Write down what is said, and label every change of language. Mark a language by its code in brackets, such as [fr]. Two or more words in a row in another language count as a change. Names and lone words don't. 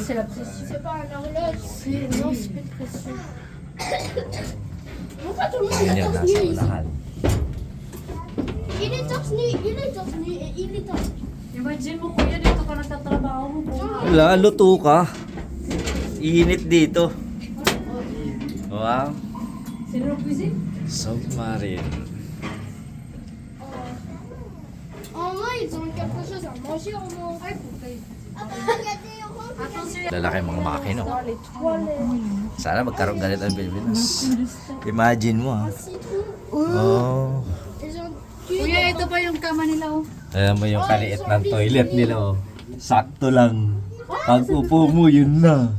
[tl] Yun yun, nasa unahan. Imagine mo kuya, dito ka nagtatrabaho mo. Wala, luto ka. Init dito. Wow. Sino cuisine? Submarine. [fr] En vrai, ils ont quelque chose à manger en moins. [tl] Lalaki mga makino. Sana magkaroon ganito ang Pilipinas. Imagine mo, ha. Oh. Kuya, ito pa yung kama nila oh. Alam mo yung kaliit ng toilet nila, oh. Sakto lang. Pag upo mo, yun na.